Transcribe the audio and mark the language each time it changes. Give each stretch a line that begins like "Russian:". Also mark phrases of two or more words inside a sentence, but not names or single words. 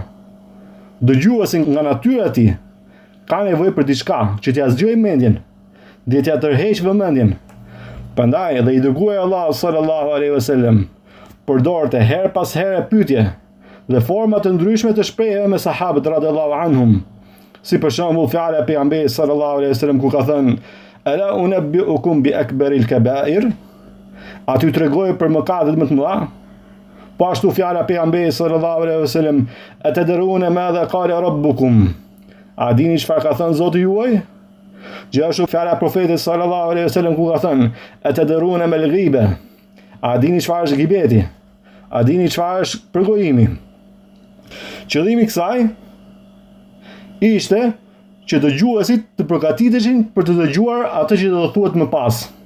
Albanian: Dëgjuesi nga natyra e tij ka nevojë për diçka që t'ia zgjojë mendjen, dhe t'ia tërheqë vëmendjen. Prandaj edhe i dërguari Allahu
Arabic: صلى الله عليه وسلم
Albanian: përdorte her pas here pyetje dhe forma të ndryshme të shprehjeve me sahabët
Arabic: رضي الله عنهم.
Albanian: Si për shembull fjala e pejgamberit
Arabic: صلى الله عليه وسلم
Albanian: ku ka thënë:
Arabic: "ألا أنبئكم بأكبر الكبائر?"
Albanian: A ty tregoj për mëkatet më të mëdha? Po ashtu fjala e pejgamberit
Arabic: صلى الله عليه وسلم: "أتدرون ماذا قال ربكم?"
Albanian: A dini çfarë ka thënë Zoti juaj? Gjithashtu fjala e profetit
Arabic: صلى الله عليه وسلم
Albanian: ku ka thënë:
Arabic: "أتدرون ما الغيبة?"
Albanian: A dini çfarë është gibeti? A dini çfarë është përgojimi? Qëllimi i kësaj ishte që dëgjuesit të përgatiteshin për të dëgjuar atë që do të thuhet më pas.